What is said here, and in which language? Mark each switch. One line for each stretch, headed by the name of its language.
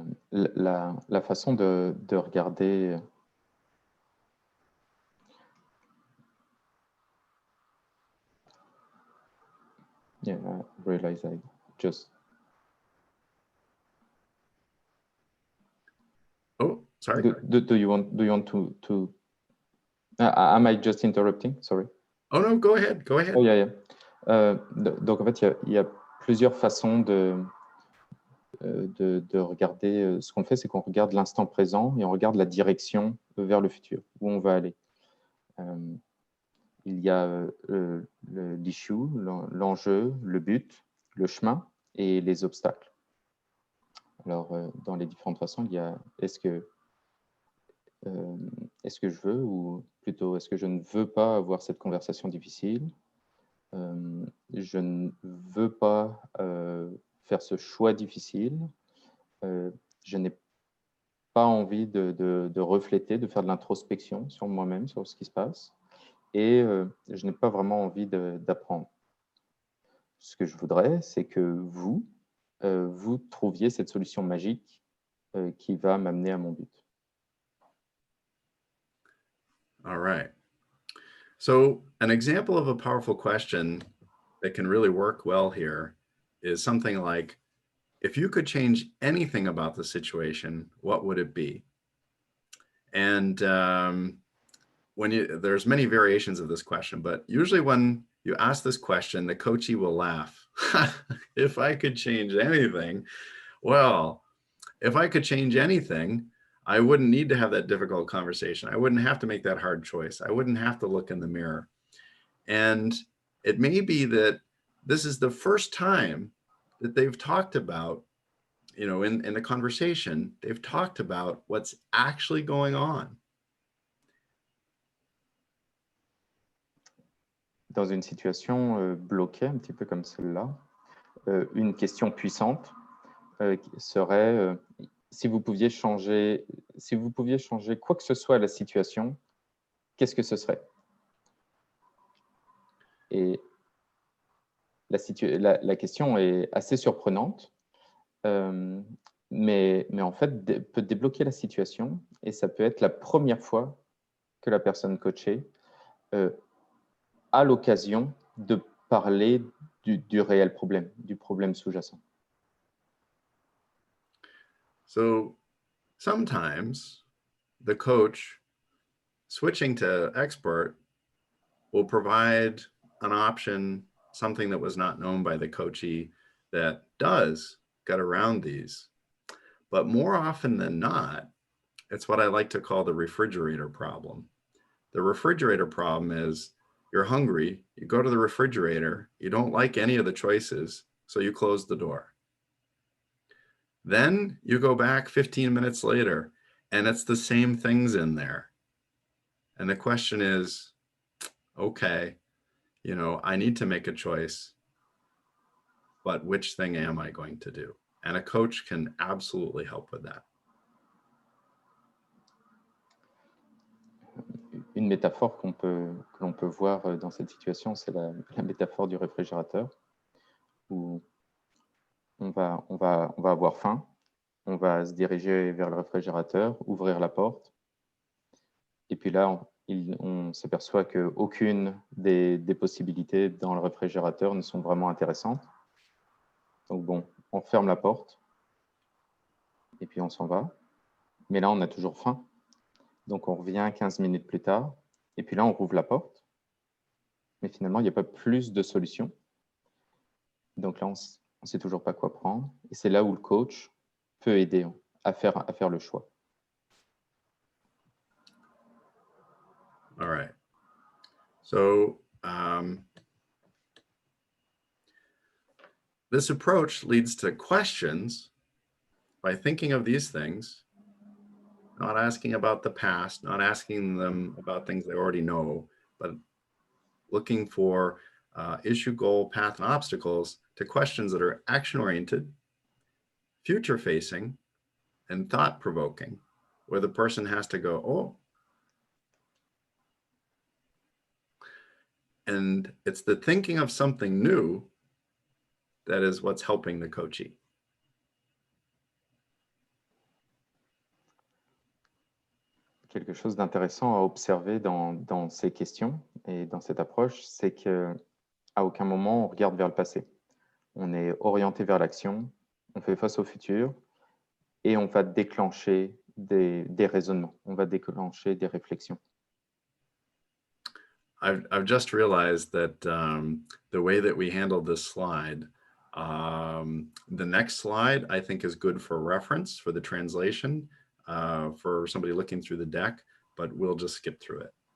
French: La façon de regarder
English: yeah, I realize I just Oh, sorry. do you want to am I just interrupting? Sorry. Oh no, go ahead. Go ahead. Oh yeah, yeah.
French: Donc en fait, il y a plusieurs façons de regarder. Ce qu'on fait, c'est qu'on regarde l'instant présent et on regarde la direction vers le futur, où on va aller. Il y a l'issue, l'enjeu, le but, le chemin et les obstacles. Alors, dans les différentes façons, il y a est-ce que Est-ce que je veux, ou plutôt est-ce que je ne veux pas avoir cette conversation difficile? Je ne veux pas faire ce choix difficile. Je n'ai pas envie de refléter, de faire de l'introspection sur moi-même, sur ce qui se passe. Et je n'ai pas vraiment envie d'apprendre. Ce que je voudrais, c'est que vous, vous trouviez cette solution magique qui va m'amener à mon but.
English: All right. So an example of a powerful question that can really work well here is something like, if you could change anything about the situation, what would it be? And there's many variations of this question, but usually when you ask this question, the coachee will laugh. If I could change anything, well, if I could change anything, I wouldn't need to have that difficult conversation. I wouldn't have to make that hard choice. I wouldn't have to look in the mirror. And it may be that this is the first time that they've talked about, in the conversation, they've talked about what's actually going on.
French: Dans une situation bloquée, un petit peu comme celle-là, une question puissante serait si vous pouviez changer quoi que ce soit à la situation, qu'est-ce que ce serait? Et la question est assez surprenante, mais en fait peut débloquer la situation, et ça peut être la première fois que la personne coachée a l'occasion de parler du réel problème, du problème sous-jacent.
English: So sometimes the coach switching to expert will provide an option, something that was not known by the coachee, that does get around these. But more often than not, it's what I like to call the refrigerator problem. The refrigerator problem is you're hungry, you go to the refrigerator, you don't like any of the choices, so you close the door. Then you go back 15 minutes later, and it's the same things in there. And the question is, okay, I need to make a choice, but which thing am I going to do? And a coach can absolutely help with that.
French: Une métaphore que l'on peut voir dans cette situation, c'est la métaphore du réfrigérateur, où on va avoir faim, on va se diriger vers le réfrigérateur, ouvrir la porte, et puis là, on s'aperçoit qu'aucune des possibilités dans le réfrigérateur ne sont vraiment intéressantes. Donc bon, on ferme la porte, et puis on s'en va. Mais là, on a toujours faim. Donc on revient 15 minutes plus tard, et puis là, on rouvre la porte. Mais finalement, il n'y a pas plus de solutions. Donc là, on ne sait toujours pas quoi prendre. Et c'est là où le coach peut aider à faire le choix.
English: All right. So this approach leads to questions by thinking of these things, not asking about the past, not asking them about things they already know, but looking for issue, goal, path, and obstacles to questions that are action-oriented, future-facing, and thought-provoking, where the person has to go, oh. And it's the thinking of something new that is what's helping the coachee.
French: Quelque chose d'intéressant à observer dans ces questions et dans cette approche, c'est qu'à aucun moment on regarde vers le passé. On est orienté vers l'action, on fait face au futur et on va déclencher des raisonnements, on va déclencher des réflexions.
English: I've just realized that the way that we handled this slide, the next slide I think is good for reference for the translation for somebody looking through the deck, but we'll just skip through it.